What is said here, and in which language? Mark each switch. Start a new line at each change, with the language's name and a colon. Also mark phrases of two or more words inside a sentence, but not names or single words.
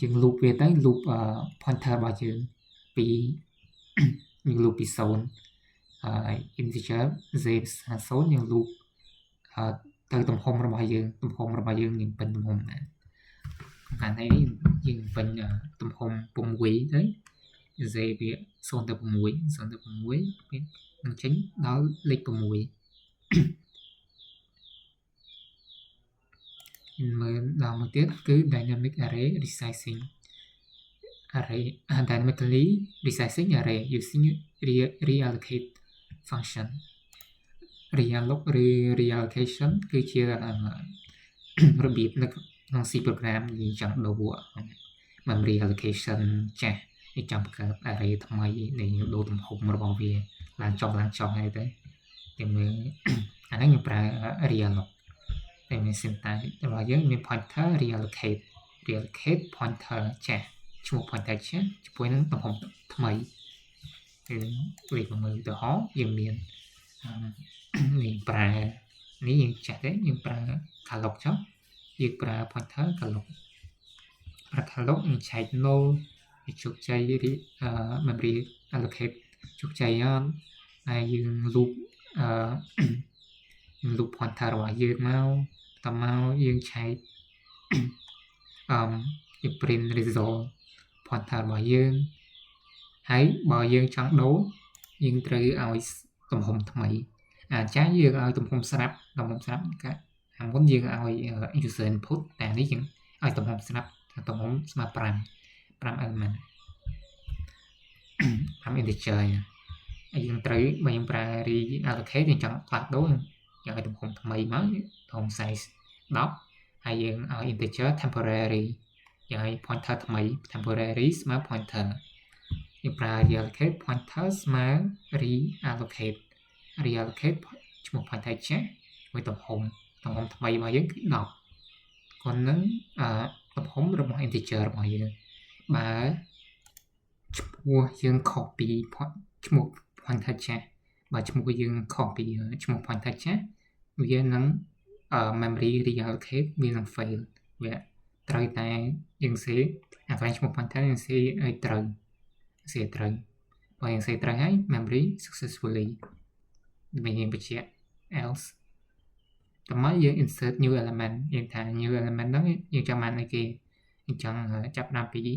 Khmer: loop វាទៅ
English: loop pointer
Khmer: របស់យើងពីយើង loop ពី0ហើយ
English: integer z
Khmer: 0យើង loop ទៅទំហំរបស់យើងយើងពេញទំហំណាខាងនេះយើងពេញទំហំ6ទៅ z វា0ទៅ6វានឹងចេញដល់លេខ6 មើលដល់មួយទៀតគឺ
English: dynamic array resizing dynamically resizing array using reallocate function realloc
Khmer: ឬ reallocation គឺជារបៀបនៅក្នុង
English: C program
Khmer: យើងចង់ ដូរ
English: memory allocation
Khmer: ចាស់យើងចង់បង្កើត array ថ្មីដែលយើងដូរទំហំរបស់វាឡើងចុះហើយ ទៅតែមើលអាហ្នឹងយើងប្រើ realloc តែមាន syntax របស់យើងមាន pointer
English: reallocate pointer
Khmer: ចាស់ឈ្មោះ pointer ចាស់ជាមួយនឹងទំហំថ្មីគឺលេខមើលទៅហោយើងមាននេះប្រើនេះយើងចាស់ទេយើងប្រើ calloc ចុះយើងប្រើ
English: pointer calloc
Khmer: យើងឆែក null វាជោគជ័យ
English: memory allocate
Khmer: ជោគជ័យអត់ហើយយើង
English: loop pointer
Khmer: របស់យើងមកយើងឆែកយើង
English: print result pointer
Khmer: របស់យើងហើយបើយើងចង់ដូរយើងត្រូវឲ្យទំហំថ្មីចាស់យើងឲ្យទំហំស្រាប់ខាងមុនយើងឲ្យ
English: user input
Khmer: តែនេះយើងឲ្យទំហំស្រាប់ទំហំស្មើ5 element 5 integer ហើយយើងត្រូវបើយើងប្រើ reallocate យើងចង់ផ្លាស់ដូរយើងឲ្យទំហំថ្មីមកទំហំ
English: size 10
Khmer: ហើយយើងឲ្យ
English: integer temporary
Khmer: យើងឲ្យ pointer ថ្មី temporary ស្មើ pointer យើងប្រើ
English: reallocate pointer
Khmer: ស្មើ reallocate ឈ្មោះ pointer ចាស់មួយទំហំថ្មីរបស់យើងគឺ10còn នឹងទំហំរបស់ integer របស់យើងបើឈ្មោះយើង ខុសពីឈ្មោះ pointer ចាស់បើឈ្មោះយើងខុសពីឈ្មោះ pointer ចាស់វានឹង
English: memory reallocate
Khmer: វានឹង fail វាត្រូវតែយើងសេអាកន្លែងឈ្មោះ pointer យើងសេឲ្យត្រូវបើយើងសេត្រូវហើយ
English: memory successfully
Khmer: វាយើងបញ្ជាក់ else តើមកយើង
English: insert new element
Khmer: យើងថា
English: new element
Khmer: ហ្នឹងយើងចង់បានអីគេយើងចង់ចាប់តាមពី